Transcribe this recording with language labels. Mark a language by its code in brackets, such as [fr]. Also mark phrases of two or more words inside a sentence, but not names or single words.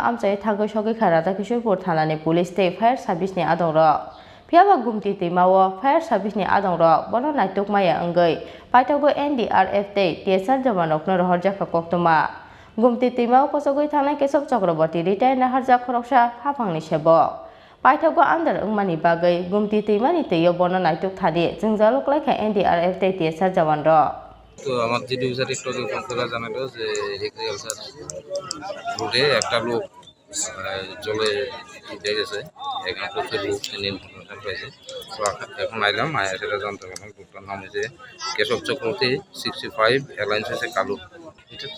[trp] Amchai Thangwi Sogha Rada Kishorpur Thanani Police State Fire Service ni Adongrok Piaba Gumati Twimao Fire Service ni Adongrok Bono Naituk Maya Angai Paitago NDRF Day Tiesar Jamanok no Horjaka Gumati Twimao Kochogwi thangna Chakra Retail na Harja Khorksa Hafangni Sebok Paitago Under Umani Bagai Gumati Twimani Twio Bono Naituk Thadi Jingjalok Laika NDRF Day Tiesar Jamanro [bn] তো আমার যে ডিভিশন একটু ফোন করে জানালো যে এগ্রিকালচার রোডে একটা লোক জলে ভিজে গেছে এখানে প্রচুর লোক ইনফরমেশন পাইছে তো এখন আইলাম সেটা জানতে পারলাম লোকটার নাম হচ্ছে কেশব চক্রবর্তী 65 অ্যালায়েন্স হচ্ছে কালু এটা তো